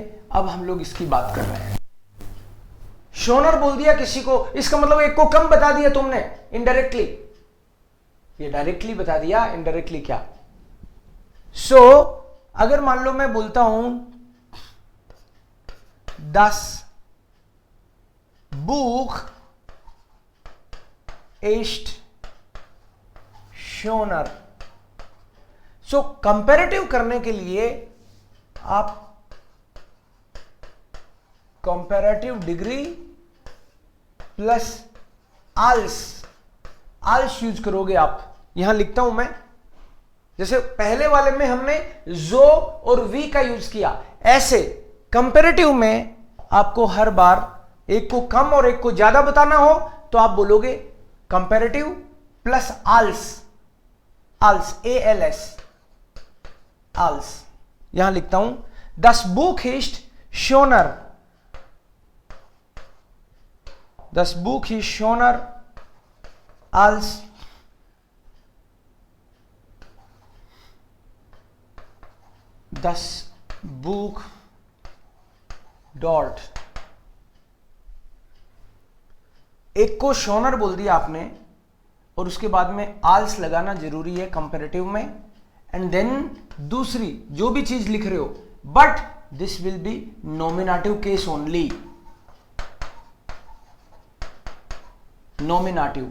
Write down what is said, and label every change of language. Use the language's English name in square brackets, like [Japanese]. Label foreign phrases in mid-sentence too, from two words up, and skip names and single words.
[Hindi] अब हम लोग इसकी बात कर रहे हैं। शोनर बोल दिया किसी को, इसका मतलब एक को कम बता दिया तुमने इनडायरेक्टली, ये डायरेक्टली बता दिया, इनडायरेक्टली क्या? सो अगर मान लो मैं बोलता हूं [German] 10 Buch ist schöner। [Hindi] सो कंपैरेटिव करने के लिए आप [English] comparative degree plus [Hindi] आल्स यूज करोगे आप। यहां लिखता हूं मैं, जैसे पहले वाले में हमने जो और वी का यूज किया, ऐसे कंपैरेटिव में आपको हर बार एक को कम और एक को ज्यादा बताना हो तो आप बोलोगे [English] comparative plus [Hindi] आल्स, ALS, आल्स। यहां लिखता हूं [German] 10 Buch ist schöner, 10 Buch ist schöner als das Buch dort। [Hindi] एक को शोनर बोल दिया आपने और उसके बाद में आल्स लगाना जरूरी है कंपैरेटिव में, [English] and then [Hindi] दूसरी जो भी चीज लिख रहे हो, [English] but this will be nominative case only, nominative.